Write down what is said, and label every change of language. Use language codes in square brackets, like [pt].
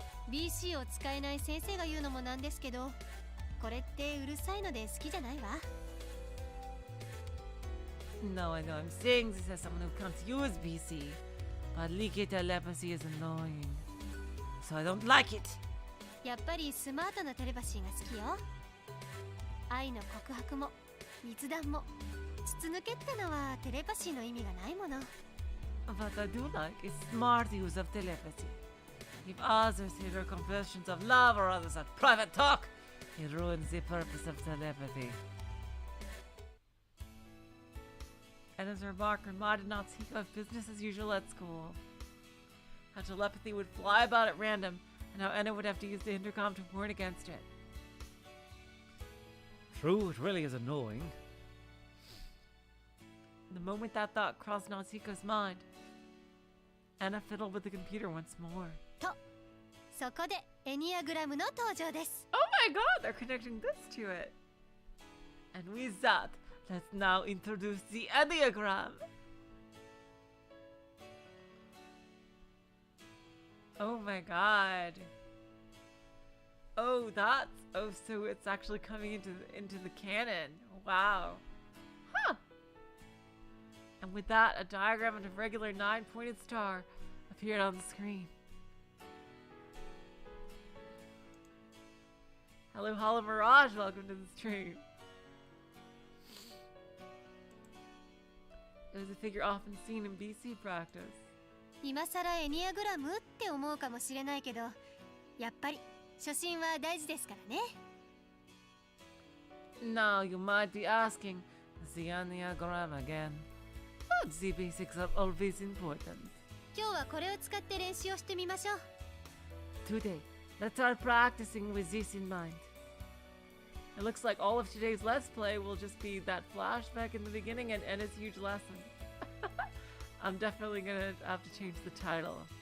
[ja] BC を使えない先生が言うのもなんですけど、これってうるさいので好きじゃないわ。 [en] No, I know. I'm saying this as someone who can't use BC, but leaky telepathy is annoying, so I don't like it. [ja] やっぱりスマートなテレパシーが好きよ。愛の告白も密談も筒抜けってのはテレパシーの意味がないもの。 [en] What I do like is smart use of telepathy. If others hear your confessions of love or others have private talk, it ruins the purpose of telepathy. And as a remark, reminded Natsuko of business as usual at school. How telepathy would fly about at random, and how Enna would have to use the intercom to warn against it. True, it really is annoying. The moment that thought crossed Natsuko's mind, Enna fiddled with the computer once more. [ja] と、そこでエニアグラムの登場です。 [en] Oh my god, they're connecting this to it. And with that, let's now introduce the Enneagram. Oh my god. Oh, so it's actually coming into the canon. Wow. Huh. And with that, a diagram of a regular 9-pointed star appeared on the screen. Hello, Hollow Mirage. Welcome to the stream. It was a figure often seen in BC practice. [ja] 今さらエニアグラムって思うかもしれないけど、やっぱり初心は大事ですからね。 [en] Now you might be asking, the Enneagram again. But the basics are always important. [ja] 今日はこれを使って練習をしてみましょう。 [en] Today, let's start practicing with this in mind. It looks like all of today's Let's Play will just be that flashback in the beginning and Enna's huge lesson. I'm definitely gonna have to change the title.